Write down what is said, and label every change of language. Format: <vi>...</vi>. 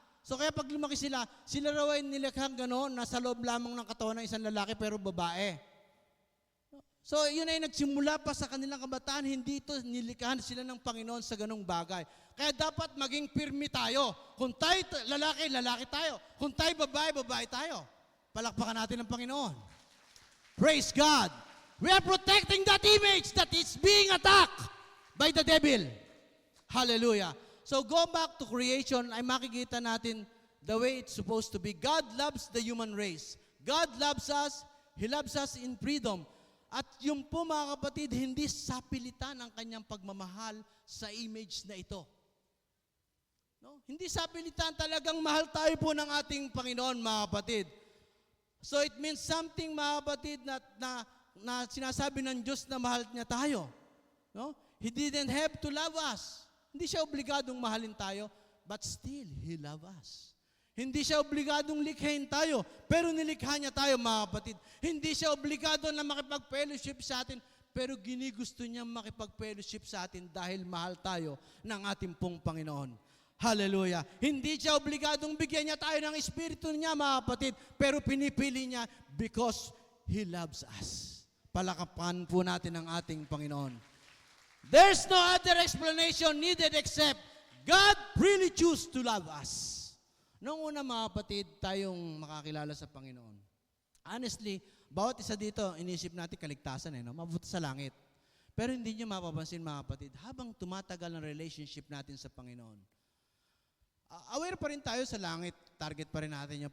<tl>So kaya pag lumaki sila, sila raw ay nilakhang gano'n, nasa loob lamang ng katawan ng isang lalaki pero babae. So yun ay nagsimula pa sa kanilang kabataan, hindi ito nilikhahan sila ng Panginoon sa ganong bagay. Kaya dapat maging pirmi tayo. Kung tayo lalaki, lalaki tayo. Kung tayo babae, babae tayo. Palakpakan natin ang Panginoon.</tl> <en>Praise God. We are protecting that image that is being attacked by the devil. Hallelujah. So go back to creation,</en> <tl>ay makikita natin</tl> <en>the way it's supposed to be. God loves the human race. God loves us. He loves us in freedom.</en> <tl>At yung po mga kapatid, hindi sapilitan ang kanyang pagmamahal sa image na ito. No? Hindi sapilitan, talagang mahal tayo po ng ating Panginoon mga kapatid.</tl> <en>So it means something</en> <tl>mga kapatid na sinasabi ng Diyos na mahal niya tayo. No?</tl> <en>He didn't have to love us.</en> <tl>Hindi siya obligadong mahalin tayo,</tl> <en>but still, He loves us.</en> <tl>Hindi siya obligadong likhain tayo, pero nilikha niya tayo mga kapatid. Hindi siya obligado na makipag-fellowship sa atin, pero ginigusto niya makipag-fellowship sa atin dahil mahal tayo ng ating pong Panginoon. Hallelujah. Hindi siya obligadong bigyan niya tayo ng Espiritu niya mga kapatid, pero pinipili niya</tl> <en>because He loves us.</en> <tl>Palakapan po natin ang ating Panginoon.</tl> <en>There's no other explanation needed except God really choose to love us.</en> <tl>Noong una mga kapatid, tayong makakilala sa Panginoon. Honestly, bawat isa dito, inisip natin kaligtasan no? Mabuti sa langit. Pero hindi nyo mapapansin mga kapatid, habang tumatagal ang relationship natin sa Panginoon, aware pa rin tayo sa langit, target pa rin natin yun.</tl>